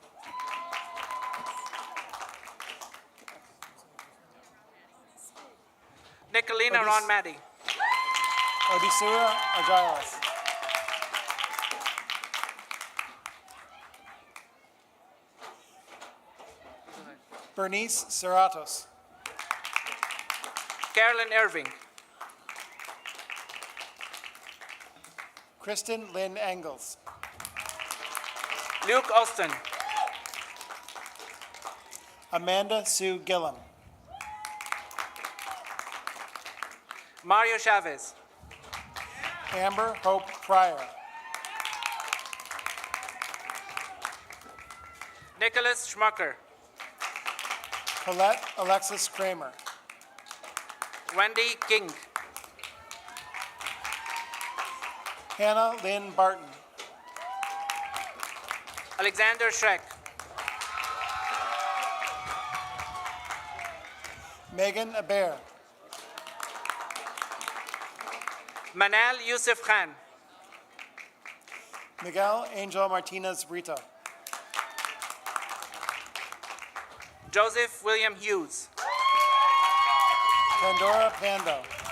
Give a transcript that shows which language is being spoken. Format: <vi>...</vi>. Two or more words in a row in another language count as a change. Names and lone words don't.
<en>Nicolina Odis- Ron Maddy. Odisura Agiles. Bernice Serratos. Carolyn Irving. Kristen Lynn Engels. Luke Austin. Amanda Sue Gillum. Mario Chavez. Amber Hope Pryor. Nicholas Schmucker. Colette Alexis Kramer. Wendy King. Hannah Lynn Barton. Alexander Schreck. Megan Aber. Manal Yusuf Khan. Miguel Angel Martinez Brito. Joseph William Hughes. Pandora Pando.</en>